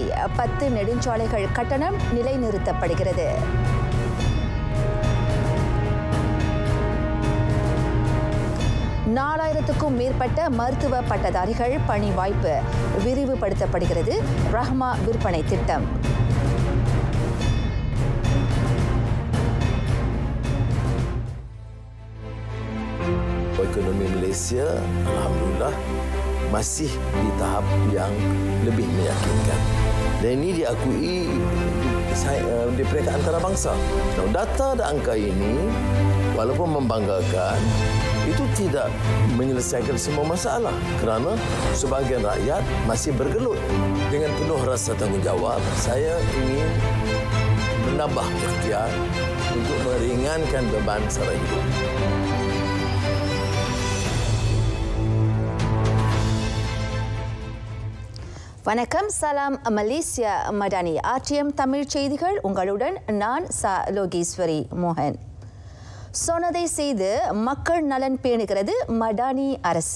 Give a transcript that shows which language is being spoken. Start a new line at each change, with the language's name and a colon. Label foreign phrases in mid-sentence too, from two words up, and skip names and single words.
Tamil: 10 நெடுஞ்சாலைகள் கட்டணம் நிலைநிறுத்தப்படுகிறது. நாலாயிரத்துக்கும் மேற்பட்ட மருத்துவ பட்டதாரிகள் பணி வாய்ப்பு விரிவுபடுத்தப்படுகிறது. ரஹ்மா விற்பனை திட்டம்.
Malay: Ekonomi Malaysia, alhamdulillah, masih di tahap yang lebih meyakinkan. Dan ini diakui di peringkat antarabangsa. Data dan angka ini, walaupun membanggakan, itu tidak menyelesaikan semua masalah kerana sebahagian rakyat masih bergelut. Dengan penuh rasa tanggungjawab, saya ingin menambah ikhtiar untuk meringankan beban sara hidup.
Tamil: வணக்கம், சலாம் மலேசியா மடானி RTM தமிழ் செய்திகள். உங்களுடன் நான் லோகேஸ்வரி மோகன். சொன்னதை செய்து மக்கள் நலன் பேணுகிறது மடானி அரசு.